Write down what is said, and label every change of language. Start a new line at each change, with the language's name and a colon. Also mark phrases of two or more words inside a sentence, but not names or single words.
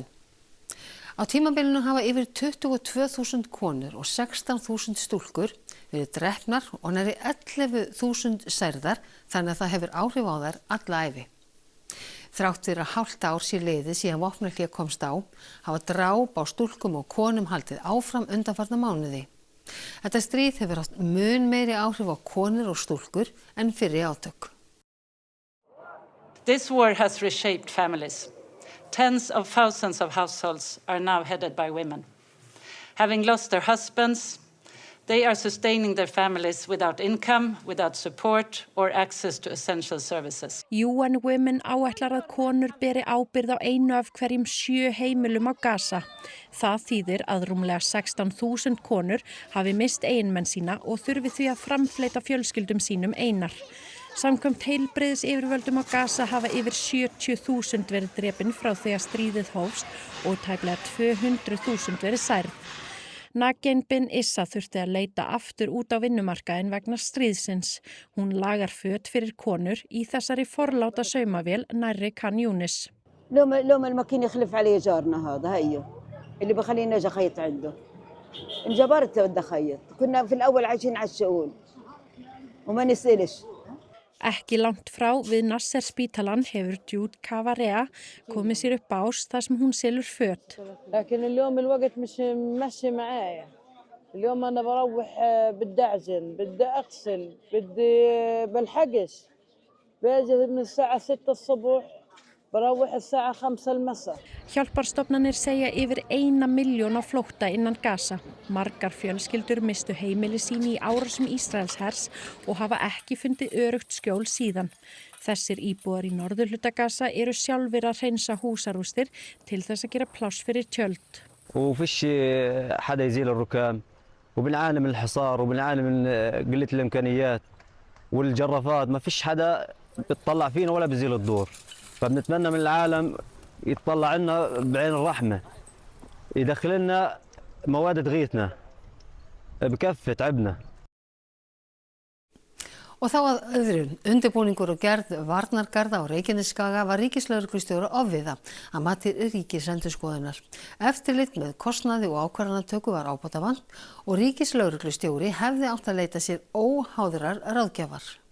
Icelandic: Á tímabilinu hafa yfir 22.000 konur og 16.000 stúlkur verið drepnar og nærri 11.000 særðar, þannig að það hefur áhrif á þær alla ævi. Þrátt fyrir að hálft ár sé liðið síðan vopnahlé komst á, hafa dráp á stúlkum og konum haldið áfram undanfarna mánuði. Þetta stríð hefur haft mun meiri áhrif á konur og stúlkur en fyrri átök.
English: This war has reshaped families. Tens of thousands of households are now headed by women. Having lost their husbands, they are sustaining their families without income, without support or access to essential services.
Icelandic: UN Women áætlar að konur beri ábyrgð á einu af hverjum 7 heimilum á Gaza. Það þýðir að rúmlega 16.000 konur hafi mist eiginmenn sína og þurfi því að framfleyta fjölskyldum sínum einar. Samkvæmt heilbrigðisyfirvöldum á Gaza hafa yfir 70.000 verið drepin frá því að stríðið hófst og tæplega 200.000 verið særð. Nagen bin Issa þurfti að leita aftur út á vinnumarkaðinn vegna stríðsins. Hún lagar föt fyrir konur í þessari forláta saumavél nærri Khan Yunis.
Arabic: لو ما الماكين يخلف علي جارنا هذا هيو اللي بخلينا اجي اخيط عنده. انجبرت بدي اخيط. كنا في الاول عايشين على الشؤون وما نسالش.
Icelandic: Ekki langt frá við Nasser spítalan hefur Jude Kavarea komið sér upp bás þar sem hún selur föt.
Arabic: لكن اليوم الوقت مش ماشي معايا. اليوم أنا بروح بدي أعجن، بدي أغسل، بدي بلحقش. باجي من الساعة 6 الصبح بروح الساعة 5 المساء.
Icelandic: Hjálparstofnanir segja yfir 1 milljón á flótta innan Gaza. Margar fjölskyldur mistu heimili sín í árásum Ísraelshers og hafa ekki fundið öruggt skjól síðan. Þessir íbúar í norðurhluta Gaza eru sjálfir að hreinsa húsarústir til þess að gera pláss fyrir tjöld.
Arabic: وفيش حدا يزيل الركام وبنعاني من الحصار وبنعاني من قلة الإمكانيات والجرافات ما فيش حدا بيطلع فينا ولا بيزيل الدور فبنتمنى من العالم يطلع لنا بعين الرحمة يدخل لنا مواد تغيثنا بكفي تعبنا.
Icelandic: Og þá að öðru, undirbúningur og gerð varnargarða á Reykjanesskaga var ríkislögreglustjóra ofviða að mati Ríkisendurskoðunar. Eftirlit með kostnaði og ákvarðanatöku var ábótavant og ríkislögreglustjóri hefði átt að leita sér óháðrar ráðgjafar.